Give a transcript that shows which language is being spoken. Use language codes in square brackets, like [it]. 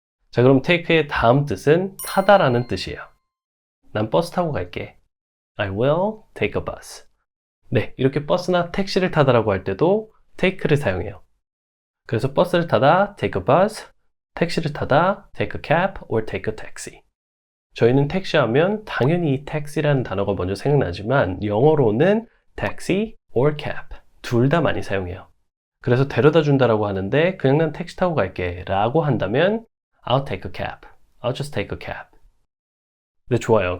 [ko] 자, 그럼 take의 다음 뜻은 타다라는 뜻이에요. 난 버스 타고 갈게. [en] I will take a bus. [ko] 네, 이렇게 버스나 택시를 타다라고 할 때도 take를 사용해요. 그래서 버스를 타다 [en] take a bus, [ko] 택시를 타다 [en] take a cab or take a taxi. [ko] 저희는 택시 하면 당연히 이 taxi라는 단어가 먼저 생각나지만 영어로는 taxi or cab 둘 다 많이 사용해요. 그래서 데려다 준다라고 하는데 그냥 난 택시 타고 갈게 라고 한다면 [en] I'll take a cab. I'll just take a cab. [ko] 네, 좋아요.